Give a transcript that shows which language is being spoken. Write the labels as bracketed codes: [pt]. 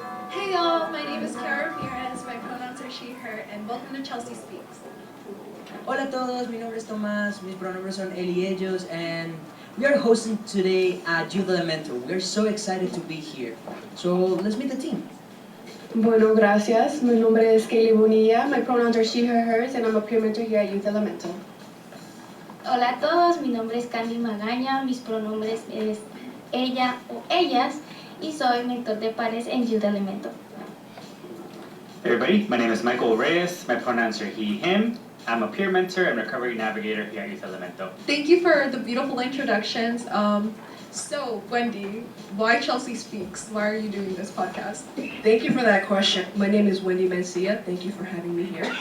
[en] Hey y'all, my name is Kara Ramirez, my pronouns are she, her, and welcome to Chelsea Speaks. [es] Hola a todos, mi nombre es Tomás, mis pronombres son él y ellos, [en] and we are hosting today at Youth Elemento. We are so excited to be here. So let's meet the team. [es] Bueno, gracias. Mi nombre es Kaylee Bonilla, [en] my pronouns are she, her, hers, and I'm a peer mentor here at Youth Elemento. [es] Hola a todos, mi nombre es Candy Magaña, mis pronombres es ella o ellas y soy mentor de pares en Youth Elemento. [en] Hey everybody, my name is Michael Reyes, my pronouns are he, him. I'm a peer mentor and recovery navigator here at Youth Elemento. Thank you for the beautiful introductions. So, Wendy, why Chelsea Speaks? Why are you doing this podcast? Thank you for that question. My name is Wendy Mencia. Thank you for having me here.